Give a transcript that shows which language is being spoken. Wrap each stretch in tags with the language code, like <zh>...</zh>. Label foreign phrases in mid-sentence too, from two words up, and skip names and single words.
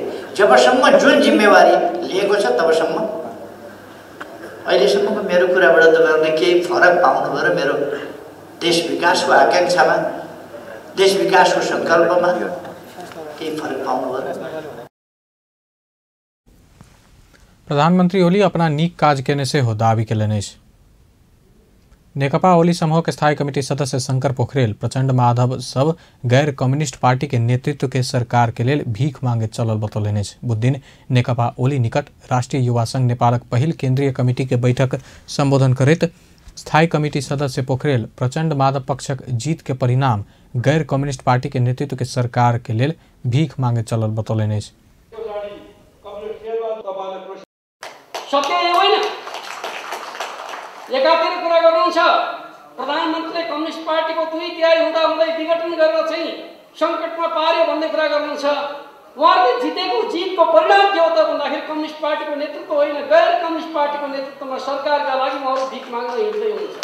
<ne>जबसम्म जुन जिम्मेवारी लिएको छ तबसम्म। अहिलेसम्मको मेरो कुराबाट तपाईहरुले केही फरक पाउनुभयो र मेरो देश विकासको आकांक्षामा, देश विकासको संकल्पमा केही फरक पाउनुभयो।</ne> <mai>प्रधानमंत्री ओली अपना नीक काज केने से हो दावी केलनि। नेकपा ओली समूह के स्थायी कमेटी सदस्य शंकर पोखरेल प्रचंड माधव सब गैर कम्युनिस्ट पार्टी के नेतृत्व के सरकार के लेल भीख मांगे चलल बतौलनि। बुध दिन नेकपा ओली निकट राष्ट्रीय युवा संघ नेपालक पहिल केंद्रीय कमिटी के बैठक संबोधन करैत स्थायी कमिटी सदस्य पोखरेल प्रचंड माधव पक्षक जीत के परिणाम गैर कम्युनिस्ट पार्टी के नेतृत्व के सरकार के लेल भीख मांगे चलल बतौलनि।</mai> <ne>सत्य होइन। एकातिर कुरा गर्नुहुन्छ प्रधानमन्त्रीले कम्युनिस्ट पार्टीको 2/3 हुँदा हुँदै विघटन गरेर चाहिँ सङ्कटमा पार्यो भन्ने कुरा गर्नुहुन्छ। उहाँले जितेको जीतको परिणाम के हो त भन्दाखेरि कम्युनिस्ट पार्टीको नेतृत्व होइन, गैर कम्युनिस्ट पार्टीको नेतृत्वमा सरकारका लागि उहाँहरू भिख माग्न हिँड्दै हुनुहुन्छ।</ne>